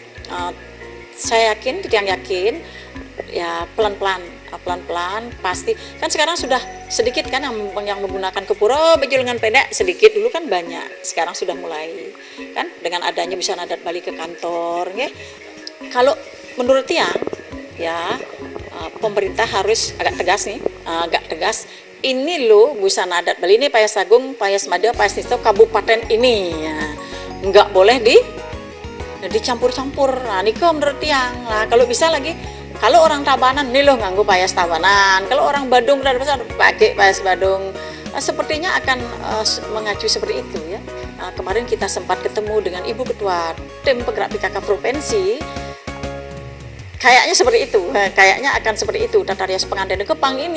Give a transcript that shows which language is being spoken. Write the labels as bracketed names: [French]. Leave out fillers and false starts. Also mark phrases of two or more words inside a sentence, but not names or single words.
[Indonesian] Saya yakin, kita yang yakin ya pelan-pelan pasti kan sekarang sudah sedikit kan yang menggunakan kepura baju lengan pendek, sedikit, dulu kan banyak, sekarang sudah mulai kan dengan adanya busana adat Bali ke kantor ya. Kalau menurut Tiang ya, pemerintah harus agak tegas ini loh, busana adat Bali ini Payas Agung, Payas Mada, Payas Nisto kabupaten ini ya, nggak boleh dicampur-campur. Nah, niko menurut Tiang. Nah, kalau bisa lagi, kalau orang Tabanan nih loh nganggo payas Tabanan, kalau orang Badung dan besar pakai payas Badung. Nah, sepertinya akan mengacu seperti itu ya. Nah, kemarin kita sempat ketemu dengan Ibu Ketua Tim Penggerak PKK Provinsi. Kayaknya seperti itu, kayaknya akan seperti itu tata rias pengantin Kepang ini.